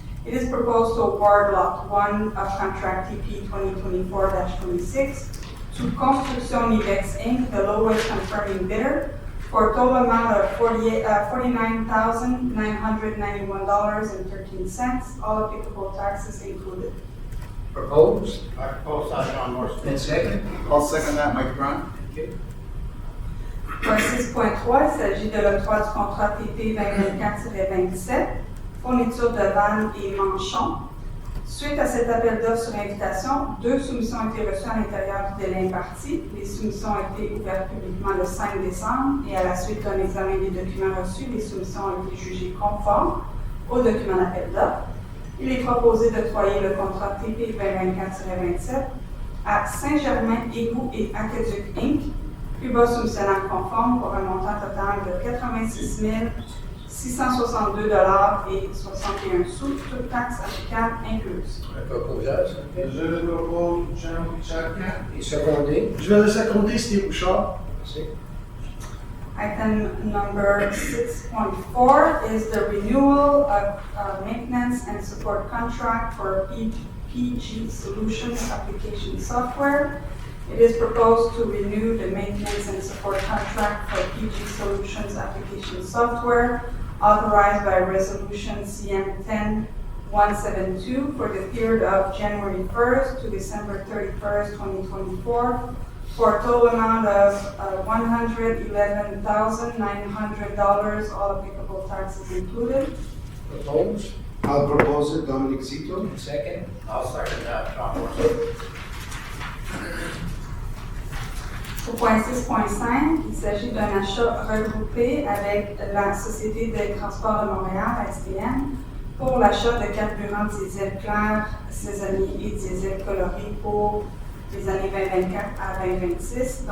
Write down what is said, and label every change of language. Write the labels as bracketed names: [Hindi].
[English] It is proposed to award Lot 1 of contract TP 2024-26 to Construction Ivex Inc., the lowest confirming bidder, for a total amount of $49,991.13, all applicable taxes included. Proposed. I propose that, John Morrison. And second. I'll second that, Mike Grant. Thank you. [French] Point 6.3, il s'agit de l'octroi du contrat TP 2024-27, fourniture de vannes et manchons. Suite à cet appel d'offres sur invitation, 2 soumissions ont été reçues à l'intérieur du délai imparti. Les soumissions ont été ouvertes publiquement le 5 décembre et à la suite d'un examen des documents reçus, les soumissions ont été jugées conformes au document d'appel d'offres. Il est proposé d'octroyer le contrat TP 2024-27 à Saint-Germain Égouts et Aqueduc Inc., plus bas soumissionnaire conforme pour un montant total de 86 662,61 $, toutes taxes applicables incluses. Le proposeur, s'il vous plaît. Je le propose, Jean Chacun. Et secondé. Je vais le seconder, Steve Bouchard. Merci. [English] Item number 6.4 is the renewal of maintenance and support contract for PG Solutions application software. It is proposed to renew the maintenance and support contract for PG Solutions application software authorized by Resolution CM 10172 for the period of January 1st to December 31st, 2024, for a total amount of $111,900, all applicable taxes included. Proposed. I'll propose it, Dominic Zito. Second. I'll second that, John Morrison. [French] Au point 6.5, il s'agit d'un achat regroupé avec la Société des transports de Montréal, STM, pour l'achat de carburant diesel clair, saisonnier et diesel coloré pour les années 2024 à 2026.